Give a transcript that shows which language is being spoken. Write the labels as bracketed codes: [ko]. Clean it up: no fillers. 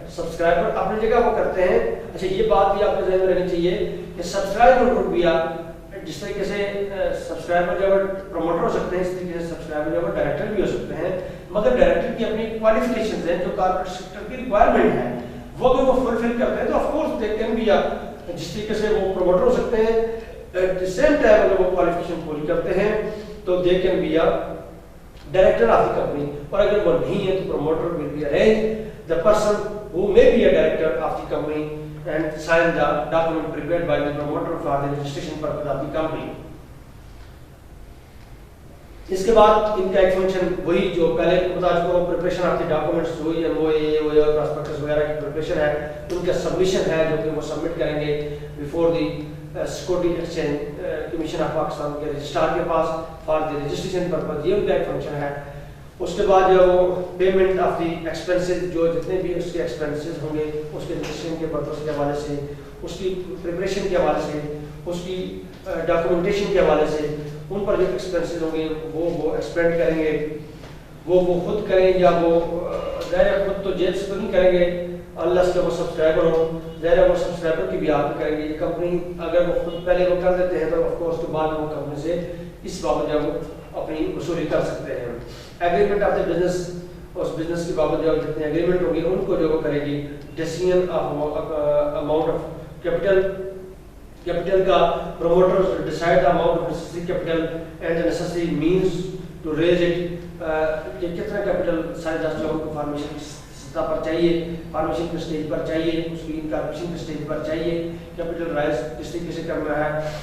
[ur] Subscriber اپنی جگہ وہ کرتے ہیں. اچھا یہ بات بھی آپ کے ذہن میں رہنی چاہیے کہ سبسکرائبر گروپ بھی جس طریقے سے سبسکرائبر جو ہے پروموٹر ہو سکتے ہیں, اس طریقے سے سبسکرائبر جو ہے ڈائریکٹر بھی ہو سکتے ہیں, مگر ڈائریکٹر کی اپنی کوالیفکیشنز ہیں جو کارپوریٹ سیکٹر کی ریکوائرمنٹ ہے وہ اگر وہ فلفل کرتے ہیں تو [en] of course they can be [ur] جس طریقے سے وہ پروموٹر ہو سکتے ہیں [en] at the same time [ur] اگر وہ کوالیفکیشن پوری کرتے ہیں تو [en] They can be director of the company. [ur] اور اگر وہ نہیں ہے تو [en] Promoter will be arrange the person who may be a director of the company and sign the document prepared by the promoter for the registration purpose of the company. [ur] اس کے بعد ان کا ایک فنکشن وہی جو پہلے بتا چکا ہوں, [en] preparation of the documents [ur] وہی ایم او اے اور پراسپیکٹس وغیرہ کی پریپریشن ہے, ان کا سبمیشن ہے جو کہ وہ سبمٹ کریں گے [en] before the security exchange commission of Pakistan [ur] کے رجسٹرار کے پاس [en] For the registration purpose. [ur] یہ ان کا ایک فنکشن ہے. اس کے بعد جو وہ [en] payment of the expenses [ur] جو جتنے بھی اس کے ایکسپینسز ہوں گے اس کے رجسٹریشن کے پرپز کے حوالے سے, اس کی پریپریشن کے حوالے سے, اس کی ڈاکومنٹیشن کے حوالے سے, ان پر جو ایکسپینسز ہوں گے وہ ایکسپینڈ کریں گے. وہ خود کریں یا وہ ظاہر خود تو جیب سے تو نہیں کریں گے اللہ سے وہ سبسکرائبر ہو, ظاہر وہ سبسکرائبر کی بھی آپ کریں گے. یہ کمپنی اگر وہ خود پہلے وہ کر دیتے ہیں تو [en] of course [ur] کے بعد وہ کمپنی سے اس بابت جو وہ اپنی وصولی کر سکتے ہیں. [en] agreement of the business, [ur] اس business کی بابت جو جتنے ایگریمنٹ ہوں گے ان کو جو وہ کرے گی. [en] decision of amount of capital کا promoter decide amount of necessary capital and the necessary means to raise it, [ur] کہ کتنا کیپٹل سارے دس لوگوں کو فارمیشن کی سطح پر چاہیے, فارمیشن کے اسٹیج پر چاہیے, اس کی انکارپوریشن کے اسٹیج پر چاہیے, کیپٹل رائز کس طریقے سے کرنا ہے.